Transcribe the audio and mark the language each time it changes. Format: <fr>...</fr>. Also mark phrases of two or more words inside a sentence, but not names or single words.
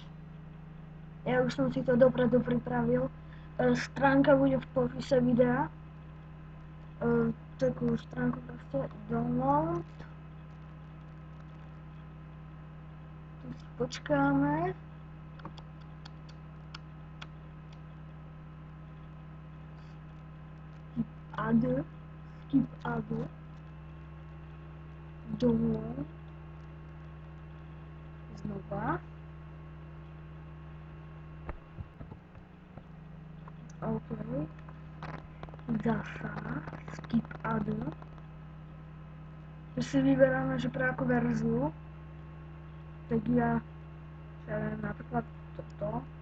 <sk>Ja už som si to dopredu pripravil. Stránka bude v popise videa. Takú stránku proste download. Tu si počkáme.</sk> <en>Skip other.</en> <sk>Download. Znova. OK. Zasa.</sk> <en>Skip other.</en> <sk>Tu si vyberáme, že pre akú verziu. Tak ja neviem, napríklad toto.</sk>